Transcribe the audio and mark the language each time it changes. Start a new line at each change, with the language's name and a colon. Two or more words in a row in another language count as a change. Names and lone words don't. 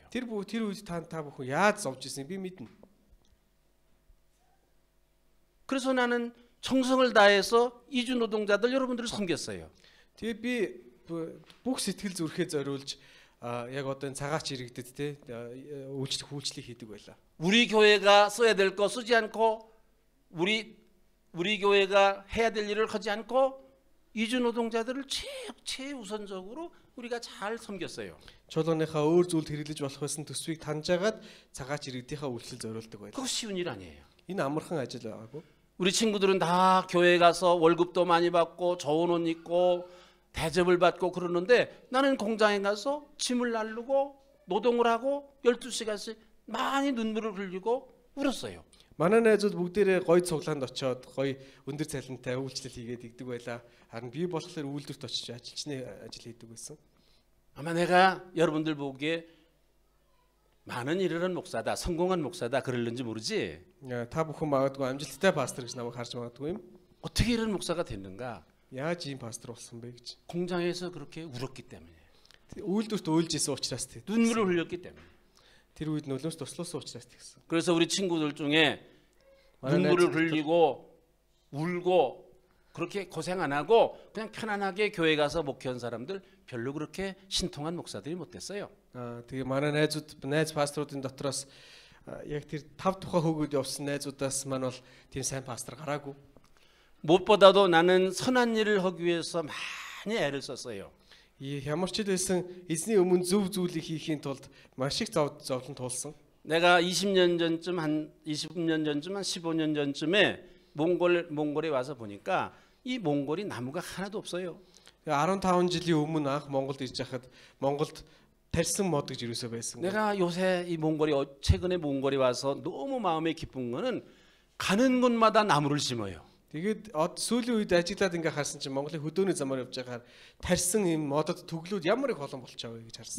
Mongolian: Тэр үед та бүхэн яаж зовж ирсэн би мэднэ.
Korean: 그래서 나는 정성을 다해서 이주 노동자들 여러분들을 섬겼어요.
Mongolian: Тэгээд би бүх сэтгэл зүрхээ зориулж яг одоо цагаач иргэдэд те үйлчлэг хийдэг байлаа.
Korean: 우리 교회가 써야 될 거 쓰지 않고 우리 교회가 해야 될 일을 하지 않고 이주 노동자들을 최우선적으로 우리가 잘 섬겼어요.
Mongolian: Чуулганыхаа өөр зүйлд хэрэглэж болох байсан төсвийг таньжаагаад цагаач иргэдийнхаа үйлчлэл зориулдаг байлаа.
Korean: 그거 쉬운 일 아니에요.
Mongolian: Энэ амархан ажил байгаагүй.
Korean: 우리 친구들은 다 교회 가서 월급도 많이 받고 좋은 옷 입고 대접을 받고 그러는데 나는 공장에 가서 짐을 나르고 노동을 하고 12시간씩 많이 눈물을 흘리고 울었어요.
Mongolian: Манай найзууд бүгдээрээ гоё цуглаанд очиод гоё өндөр цалинтай үйлчлэл хийгээд игдэг байлаа. Харин би болохоор үйлдвэрт очиж ажилчны ажил хийдэг байсан.
Korean: 아마 내가 여러분들 보기에 많은 일을 한 목사다, 성공한 목사다 그럴는지 모르지.
Mongolian: Та бүхэн магадгүй амжилттай пастор гэж намайг харж магадгүй юм.
Korean: 어떻게 이런 목사가 됐는가?
Mongolian: Яаж ийм пастор болсон бэ гэж.
Korean: 공장에서 그렇게 울었기 때문에.
Mongolian: Үйлдвэрт уйлж исэн учраас тийм.
Korean: 눈물을 흘렸기 때문에.
Mongolian: Тэр үед нөлөөс туслуулсан учраас тэгсэн.
Korean: 그래서 우리 친구들 중에 눈물을 흘리고 울고 그렇게 고생 안 하고 그냥 편안하게 교회 가서 목회한 사람들 별로 그렇게 신통한 목사들이 못 됐어요.
Mongolian: Тэгээ манай найз пасторуудын дотроос яг тэр 5 тухай хөөгд явсан найзуудаас маань бол тийм сайн пастор гараагүй.
Korean: 무엇보다도 나는 선한 일을 하기 위해서 많이 애를 썼어요.
Mongolian: Ямар ч байсан эзний өмнө зөв зүйлийг хийхийн тулд маш их зовлон туулсан.
Korean: 내가 20년 전쯤 한 15년 전쯤에 몽골에 와서 보니까 이 몽골이 나무가 하나도 없어요.
Mongolian: 15 жилийн өмнө анх Монголд ирж байхад Монголд тарьсан мод гэж юусоо байсан.
Korean: 내가 요새 최근에 몽골에 와서 너무 마음에 기쁜 거는 가는 곳마다 나무를 심어요.
Mongolian: Тэгээд сүүлийн үед ажиллаад ингээ харсан чинь Монголын хөдөөний замаар явж байгаад тарьсан юм модод төглүүд ямар их олон болчихоо гэж харсан.